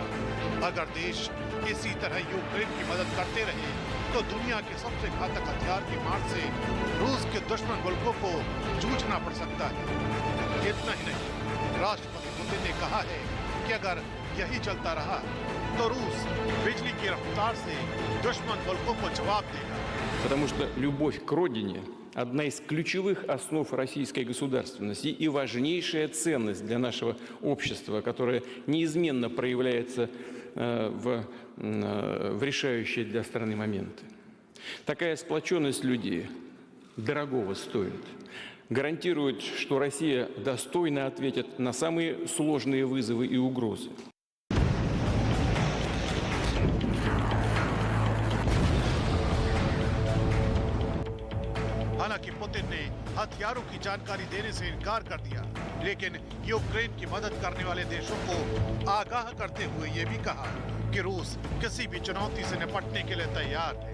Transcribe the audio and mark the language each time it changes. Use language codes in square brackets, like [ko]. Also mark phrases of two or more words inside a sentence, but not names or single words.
[hi] अगर देश इसी तरह यूक्रेन की मदद करते रहे तो दुनिया के सबसे घातक हथियार की मार से रूस के दुश्मन मुल्कों को जूझना पड़ सकता है। इतना ही नहीं, राष्ट्रपति पुतिन ने कहा है कि अगर यही चलता रहा तो रूस बिजली की रफ्तार से दुश्मन मुल्कों को जवाब देगा। [ru] Потому что любовь к родине – одна из ключевых основ российской государственности и важнейшая ценность для нашего общества, которая неизменно проявляется в решающие для страны моменты. Такая сплоченность людей дорогого стоит. Гарантирует, что Россия достойно ответит на самые сложные вызовы и угрозы. [hi] हालांकि पुतिन ने हथियारों की जानकारी देने से इनकार कर दिया, लेकिन यूक्रेन की मदद करने वाले देशों को आगाह करते हुए ये भी कहा कि रूस किसी भी चुनौती से निपटने के लिए तैयार है।